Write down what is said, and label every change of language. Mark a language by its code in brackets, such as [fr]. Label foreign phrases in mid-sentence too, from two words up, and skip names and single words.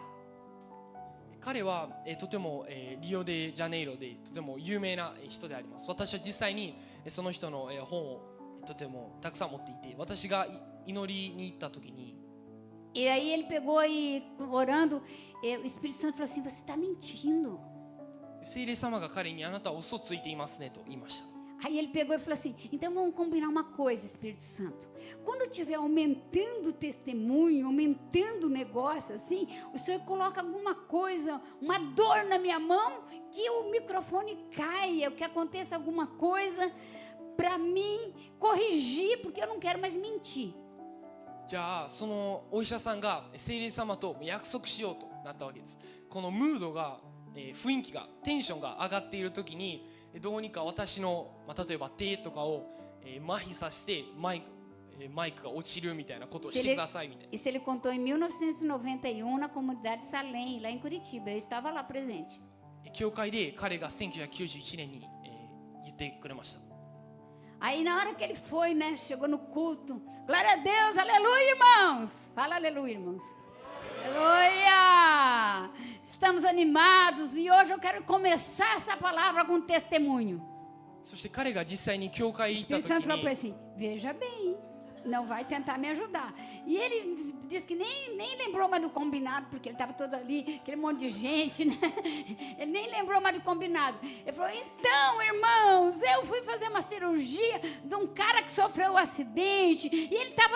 [ja] 彼は、とても、リオデジャネイロでとても有名な人であります。私は実際にその人の、本をとてもたくさん持っていて、私が祈りに行った時に [pt] E aí ele pegou e orando, o Espírito Santo falou assim, você está mentindo. [ja] 聖霊様が彼にあなたは嘘ついていますねと言いました。 [pt] Aí ele pegou e falou assim, então vamos combinar uma coisa, Espírito Santo. Quando estiver aumentando o testemunho, aumentando o negócio assim, o Senhor coloca alguma coisa, uma dor na minha mão, que o microfone caia, que aconteça alguma coisa para mim corrigir, porque eu não quero mais mentir. [ja] じゃあそのお医者さんが聖霊様と約束しようとなったわけです。このムードが、雰囲気がテンションが上がっている時にどうにか私の、例えば手とかを、麻痺させてマイクが落ちるみたいなことをしてくださいみたいな。 [pt] Isso ele contou em 1991 na comunidade Salem, lá em Curitiba. Eu estava lá presente. [ja] 教会で彼が1991年に、言ってくれました。 [pt] Aí na hora que ele foi, né, chegou no culto. Glória a Deus, aleluia, irmãos. Fala aleluia, irmãos. Aleluia! Estamos animados e hoje eu quero começar essa palavra com um testemunho. [ja] そして彼が実際に教会 [pt] O [ja] に行った [pt] Espírito [ja] 時 [pt] Santo falou para [ja] に [pt] ele assim, veja bem, não vai tentar me ajudar. E ele disse que nem lembrou mais do combinado, porque ele estava todo ali, aquele monte de gente, né? Ele nem lembrou mais do combinado. Ele falou, então, irmãos, eu fui fazer uma cirurgia de um cara que sofreu um acidente, e ele estava...